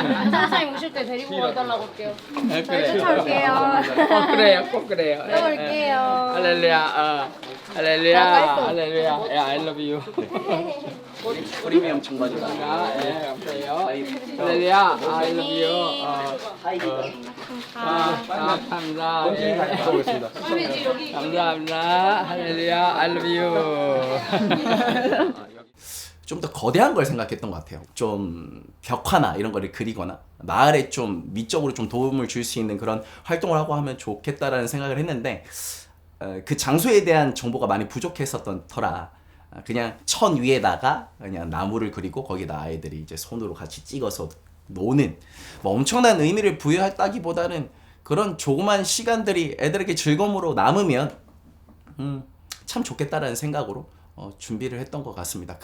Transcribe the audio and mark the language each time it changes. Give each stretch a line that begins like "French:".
Korean: 선생님 오실 때 데리고 와달라고 할게요. 그래. 쫓아올게요. 그래요, 꼭 그래요. 또 올게요. 할렐루야, 할렐루야, 할렐루야.
English: I love you.
Korean: 우리 엄청 맞아. 예, 감사해요.
English: 할렐루야, I love you.
Korean: 감사합니다. 가보겠습니다. 감사합니다.
English: 할렐루야, I love you.
Korean: 좀 더 거대한 걸 생각했던 것 같아요. 좀 벽화나 이런 거를 그리거나 마을에 좀 미적으로 좀 도움을 줄 수 있는 그런 활동을 하고 하면 좋겠다라는 생각을 했는데 그 장소에 대한 정보가 많이 부족했었던 터라 그냥 천 위에다가 그냥 나무를 그리고 거기다 아이들이 이제 손으로 같이 찍어서 노는 뭐 엄청난 의미를 부여했다기보다는 그런 조그만 시간들이 애들에게 즐거움으로 남으면 참 좋겠다라는 생각으로 준비를 했던 것 같습니다.